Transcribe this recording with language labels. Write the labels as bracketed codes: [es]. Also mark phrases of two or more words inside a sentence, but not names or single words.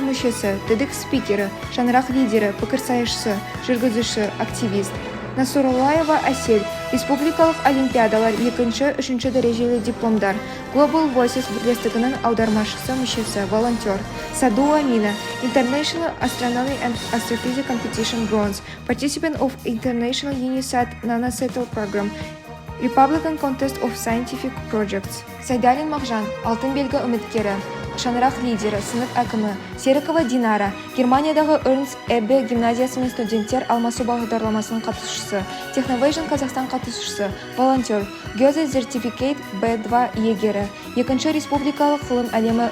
[kk] мүшесі, TEDx спикері, шаңырақ лидері, пікірсайысшысы, жүргізуші, активист, Насуралаева Әсел, республикалық олимпиадалар 2-ші, 3-ші дәрежелі дипломдар, Global Voices бірлестігінің аудармашысы мүшесі, волонтер, Саду Амина, [en] International Astronomy and Astrophysics Competition Bronze, participant of International Unisat Nanosatellite Program, Republican Contest of Scientific Projects. [kk] Сайдалин Мағжан, алтын белгі үміткері, шаңырақ лидері, сынып әкімі, Серікова Динара, Германиядағы Эрнст Эббе гимназиясы мен студенттер алмасу бағдарламасының қатысушысы, Техновation Қазақстан қатысушысы, волонтер, Гёзе Certificate B2 иегері, 2-ші республикалық ғылым әлемі